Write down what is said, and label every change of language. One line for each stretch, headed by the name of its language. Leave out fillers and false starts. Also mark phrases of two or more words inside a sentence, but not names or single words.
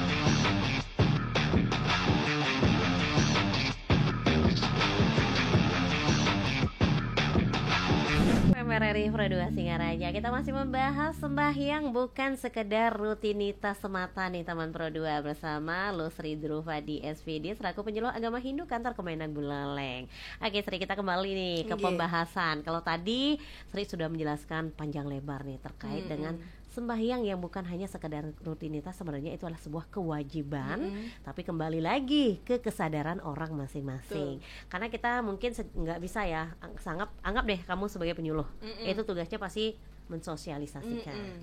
Indonesian: RRI Pro2 Singaraja. Kita masih membahas sembahyang bukan sekedar rutinitas semata nih teman Pro2 bersama Lu Sri Drupadi SVD selaku penyuluh agama Hindu kantor Kemenag Buleleng. Oke Sri, kita kembali nih ke pembahasan. Kalau tadi Sri sudah menjelaskan panjang lebar nih terkait dengan sembahyang yang bukan hanya sekedar rutinitas, sebenarnya itu adalah sebuah kewajiban, tapi kembali lagi ke kesadaran orang masing-masing. Karena kita mungkin nggak bisa ya, anggap deh kamu sebagai penyuluh, itu tugasnya pasti mensosialisasikan.